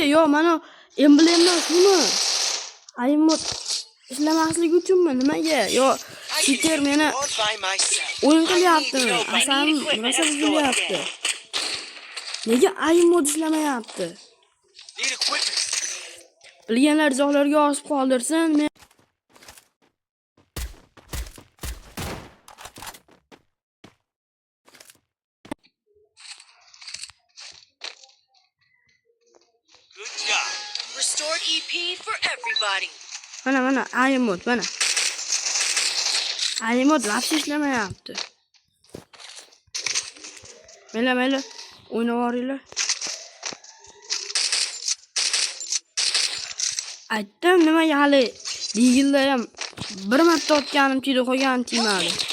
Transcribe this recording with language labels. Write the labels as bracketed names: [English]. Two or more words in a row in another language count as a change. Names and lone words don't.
[Uzbek] Yo, mana emblemdan shumi? Ayim mod ishlamasligi uchunmi? Nimaga? Yo, cheater meni o'yin qilyaptimi? Asabim rosa buzilyapti. Nega ayim mod ishlamayapti? Bilganlar izohlarga yozib qoldirsin. [English] Good job. Restored EP for everybody. [Uzbek] Mana ayim mod, mana. Ayim mod lapsi ishlamayapti. Mayli, o'ynab oringlar. Aytdim nimaga hali Digilda ham bir marta otganim tiydi, qo'yganim tiymadi.